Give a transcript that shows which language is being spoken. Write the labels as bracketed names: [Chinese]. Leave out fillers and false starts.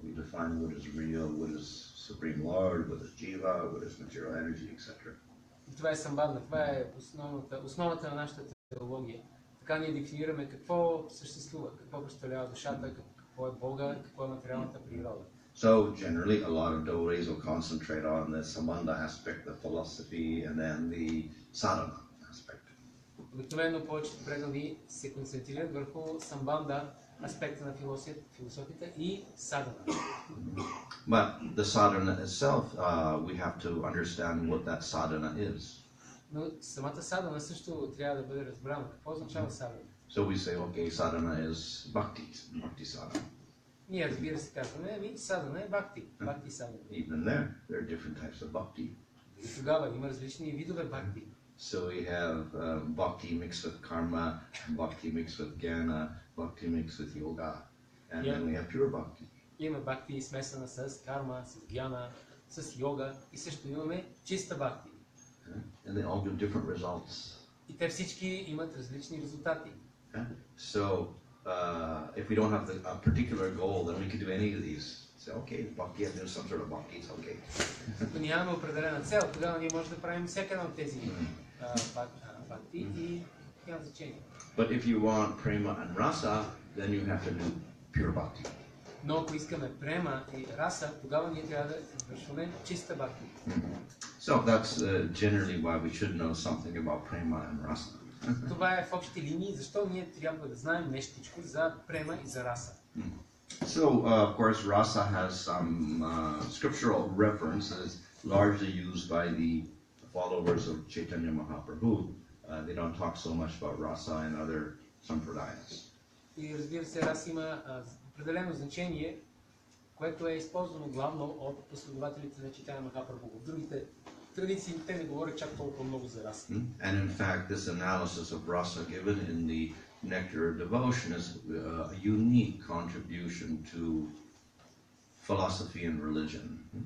[English] We define what is real, what is Supreme Lord, what is Jiva, what is material energy, etc. [Bulgarian] Това е самбадна, това е основата на нашата теология. Така ние дефинираме какво съществува, какво представлява душата, какво е Бога, какво е материалната природа. [English] So generally, a lot of devotees will concentrate on the sambandha aspect, the philosophy, and then the sadhana aspect. [Bulgarian] Обикновено повечето предади се концентрират върху самбанда, аспекта на философията и садана. [English] But the sadhana itself, we have to understand what that sadhana is. [Bulgarian] Но самата садана също трябва да бъде разбрана. Какво означава садана? [English] So we say, okay, sadhana is bhakti sadhana. [Bulgarian] Ние, разбира се, казваме, садана е бхакти, бхакти садана. [English] Even there are different types of bhakti. [Bulgarian] И тогава има различни видове бхакти. [English] So we have bhakti mixed with karma, bhakti mixed with jnana, bhakti mixed with yoga, and then we have pure bhakti. [Bulgarian] Имаме бхакти смесена с карма, с гьяна, с йога и също имаме чиста бхакти. [English] And they all give different results. [Bulgarian] И те всички имат различни резултати. [English] So if we don't have a particular goal, then we could do any of these. Say, okay, bhakti, I do some sort of bhakti, it's okay. [Bulgarian] Ако нямаме определена цел, тогава ние можем да правим всяка една от тези бхакти и няма значение. [English] But if you want prema and rasa, then you have to do pure bhakti. [Bulgarian] Но ако искаме према и раса, тогава ние трябва да извършваме чиста бхакти. [English] So that's generally why we should know something about prema and rasa. [Bulgarian] Това е в общи линии, защо ние трябва да знаем нещичко за према и за раса. [English] So, of course, rasa has some scriptural references largely used by the followers of Chaitanya Mahaprabhu. They don't talk so much about rasa and other sampradayas. [Bulgarian] И разбира се, раса има определено значение, което е използвано главно от последователите на Чайтanya Махапрабху. В другите традиции те не говорят чак толкова много за раса. [English] And in fact, this analysis of rasa given in the Nectar of Devotion is a unique contribution to philosophy and religion.